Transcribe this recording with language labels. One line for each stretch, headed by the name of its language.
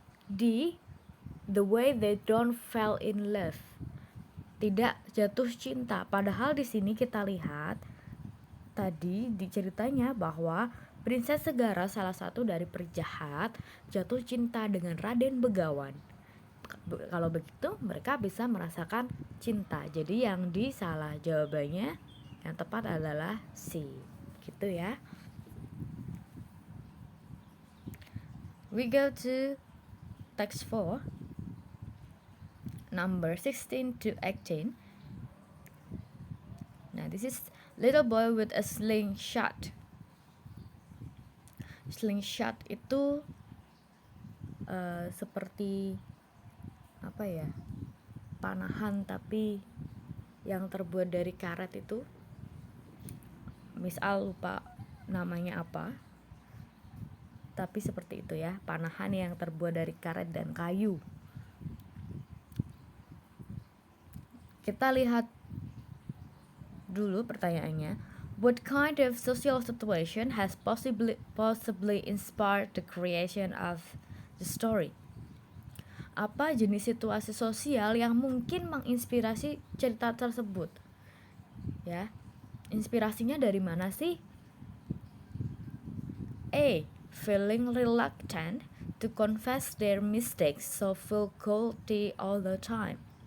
English: The way they don't fall in love.
Indonesian: Tidak jatuh cinta. Padahal di sini kita lihat tadi diceritanya bahwa Princess Segara, salah satu dari penjahat, jatuh cinta dengan Raden Begawan. Kalau begitu mereka bisa merasakan cinta. Jadi yang disalah jawabannya yang tepat adalah C. Gitu ya.
English: We go to text 4, number 16 to 18.
Indonesian: Nah,
English: this is little boy with a slingshot.
Indonesian: Slingshot itu seperti apa ya? Panahan tapi yang terbuat dari karet itu. Misal lupa namanya apa. Tapi seperti itu ya, panahan yang terbuat dari karet dan kayu. Kita lihat dulu pertanyaannya.
English: What kind of social situation has possibly inspired the creation of the story?
Indonesian: Apa jenis situasi sosial yang mungkin menginspirasi cerita tersebut? Ya, inspirasinya dari mana sih? A.
English: Feeling reluctant to confess their mistakes, so feel guilty all the time.